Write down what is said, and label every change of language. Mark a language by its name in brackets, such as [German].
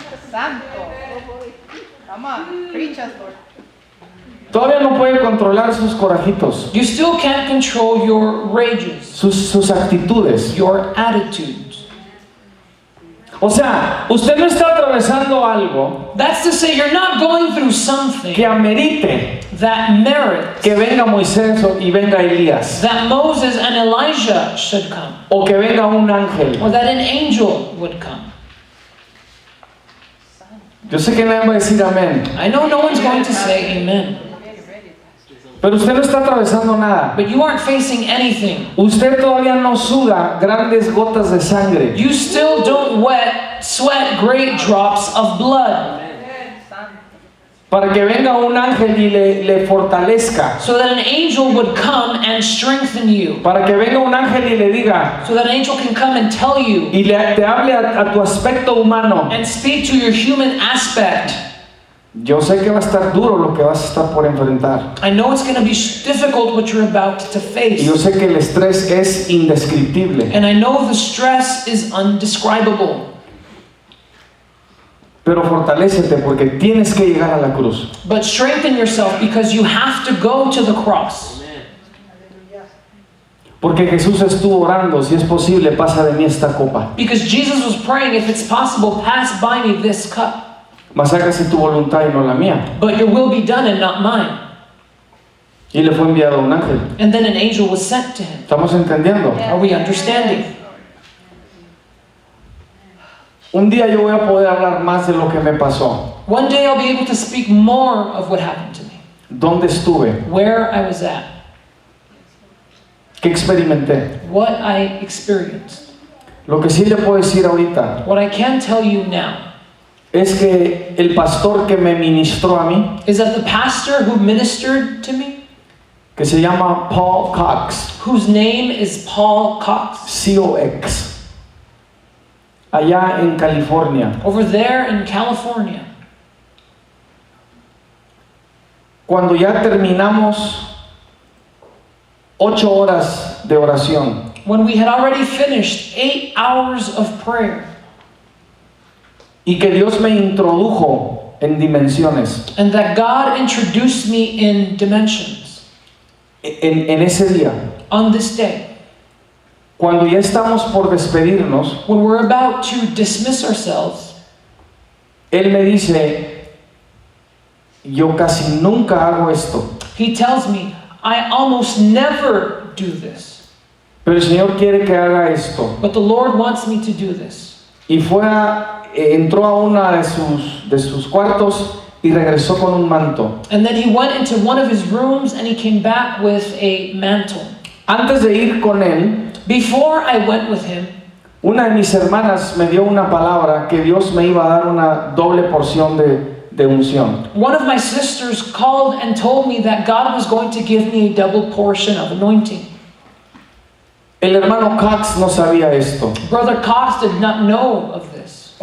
[Spanish] Santo. [English] Come on. Preach us, Lord. [Spanish] Todavía no puede controlar sus corajitos, [English] You still can't control your rages, [Spanish] sus actitudes. [English] your attitudes. [Spanish] O sea, usted no está atravesando algo [English] That's to say, you're not going through something [Spanish] que amerite [English] that merits [Spanish] que venga Moisés y venga Elías, [English] that Moses and Elijah should come, [Spanish] o que venga un ángel. [English] or that an angel would come. [Spanish] Yo sé que nadie va a decir amén, [English] I know no one's going to say amen, Get ready, Pastor. [Spanish] pero usted no está atravesando nada. [English] but you aren't facing anything. [Spanish] Usted todavía no suda grandes gotas de sangre. [English] You still don't sweat great drops of blood. [Spanish] Santo. para que venga un ángel y le fortalezca, [English] so that an angel would come and strengthen you, [Spanish] para que venga un ángel y le diga [English] so that an angel can come and tell you [Spanish] y te hable a tu aspecto humano. [English] and speak to your human aspect. [Spanish] Yo sé que va a estar duro lo que vas a estar por enfrentar. [English] I know it's going to be difficult what you're about to [Spanish] Y [English] face. [Spanish] yo sé que el estrés es indescriptible. [English] And I know the stress is undescribable. [Spanish] Pero fortalécete porque tienes que llegar a la cruz. [English] But strengthen yourself because you have to go to the cross. [Spanish] Porque Jesús estuvo orando, si es posible, pasa de mí esta copa. [English] Because Jesus was praying, if it's possible, pass by me this cup. [Spanish] Mas hágase tu voluntad y no la mía. [English] But your will be done and not mine. [Spanish] Y le fue enviado un ángel. [English] And then an angel was sent to him. [Spanish] ¿Estamos entendiendo? [English] Are we understanding? [Spanish] Un día yo voy a poder hablar más de lo que me pasó. [English] One day I'll be able to speak more of what happened to me. [Spanish] ¿Dónde estuve? [English] Where I was at. [Spanish] ¿Qué experimenté? [English] What I experienced. [Spanish] Lo que sí le puedo decir ahorita [English] What I can tell you now [Spanish] es que el pastor que me ministró a mí, [English] is that the pastor who ministered to me, [Spanish] que se llama Paul Cox, [English] whose name is Paul Cox, [Spanish] COX, allá en California, [English] over there in California, [Spanish] cuando ya terminamos 8 horas de oración, [English] when we had already finished 8 hours of prayer, [Spanish] y que Dios me introdujo en dimensiones, [English] and that God introduced me in dimensions [Spanish] en ese día, [English] on this day, [Spanish] cuando ya estamos por despedirnos, [English] when we're about to dismiss ourselves, [Spanish] Él me dice, yo casi nunca hago esto, [English] He tells me, I almost never do this, [Spanish] pero el Señor quiere que haga esto. [English] but the Lord wants me to do this. [Spanish] Y entró a una de sus cuartos y regresó con un manto. [English] And then he went into one of his rooms and he came back with a mantle. [Spanish] Antes de ir con él, [English] Before I went with him, [Spanish] una de mis hermanas me dio una palabra que Dios me iba a dar una doble porción de unción. [English] one of my sisters called and told me that God was going to give me a double portion of anointing. [Spanish] El hermano Cox no sabía esto. [English] Brother Cox did not know of this.